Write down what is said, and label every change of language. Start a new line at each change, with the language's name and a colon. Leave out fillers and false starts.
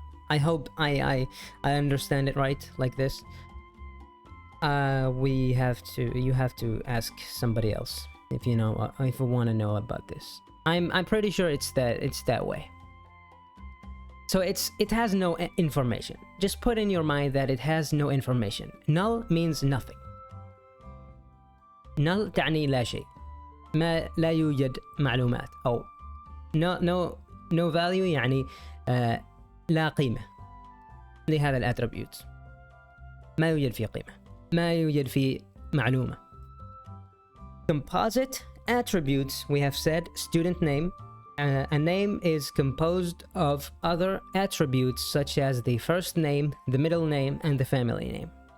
English: I hope I understand it right like this. You have to ask somebody else if you know, if you want to know about this. I'm pretty sure it's that way. So it has no information. Just put in your mind that it has no information. Null means nothing.
Arabic: Null تعني لا شيء. ما لا يوجد معلومات أو
English: no value
Arabic: يعني لا قيمة لهذا الاتريبيوت. ما يوجد فيه قيمة، ما يوجد فيه معلومة.
English: Composite attributes, we have said student name. A name is composed of other attributes such as the first name, the middle name, and the family name.